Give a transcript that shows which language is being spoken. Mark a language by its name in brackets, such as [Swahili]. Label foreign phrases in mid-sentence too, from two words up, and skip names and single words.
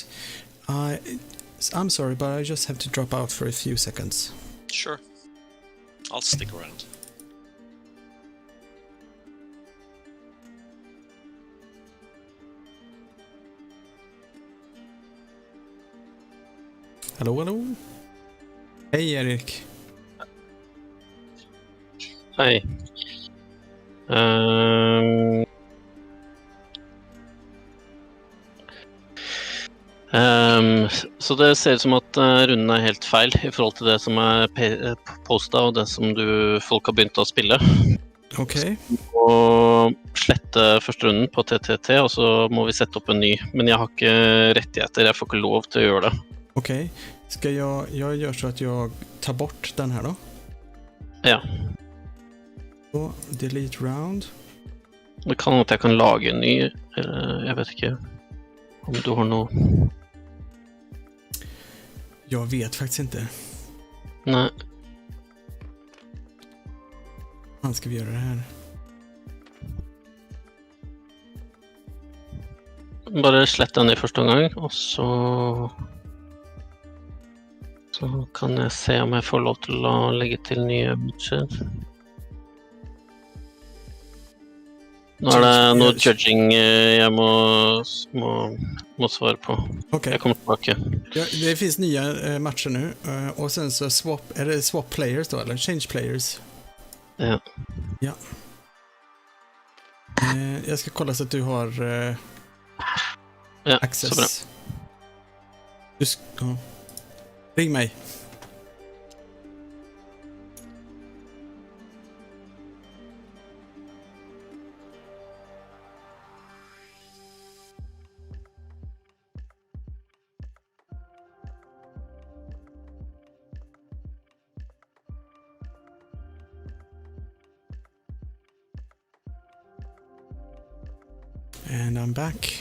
[English] I'm sorry, but I just have to drop out for a few seconds. Sure. I'll stick around. Hello, hello. [Swedish] Hej Erik. [Norwegian] Hei. Så det ser ut som at runden er helt feil i forhold til det som er postet og det som folk har begynt å spille. Ok. Og slette første runden på TTT, og så må vi sette opp en ny. Men jeg har ikke rettigheter, jeg får ikke lov til å gjøre det. [Swedish] Okej, ska jag gör så att jag tar bort den här då? Ja. Och [English] delete round. [Norwegian] Det kan at jeg kan lage en ny, jeg vet ikke om du har noe. [Swedish] Jag vet faktiskt inte. Nej. Hur ska vi göra det här? [Norwegian] Bare slett den i første gang, og så kan jeg se om jeg får lov til å legge til nye matcher. Nå er det noe judging jeg må svara på. [Swedish] Okay. Jag kommer tillbaka. Ja, det finns nya matcher nu och sen så är det [English] swap players [Swedish] då eller [English] change players? [Swedish] Ja. Ja. Jag ska kolla så att du har access. Så bra. Ring mig. [English] And I'm back.